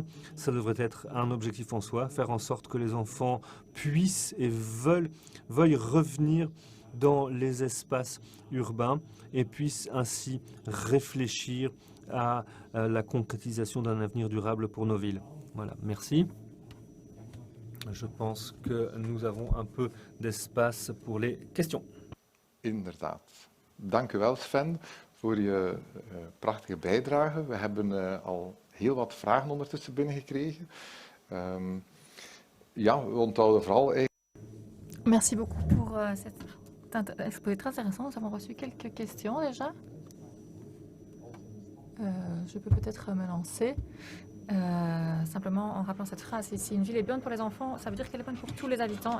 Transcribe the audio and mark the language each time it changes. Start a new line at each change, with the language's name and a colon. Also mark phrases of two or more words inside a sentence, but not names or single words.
French: Ça devrait être un objectif en soi, faire en sorte que les enfants puissent et veuillent revenir dans les espaces urbains et puissent ainsi réfléchir à la concrétisation d'un avenir durable pour nos villes. Voilà, merci. Je pense que nous avons un peu d'espace pour les questions.
Dutch: Inderdaad. Dank u wel, Sven, voor je prachtige bijdrage. We hebben al heel wat vragen ondertussen binnengekregen. Ja, we onthouden vooral eigenlijk...
French: Merci beaucoup pour cette exposé très intéressant. Nous avons reçu quelques questions déjà. Je peux peut-être me lancer. Simplement en rappelant cette phrase, si une ville est bonne pour les enfants, ça veut dire qu'elle est bonne pour tous les habitants.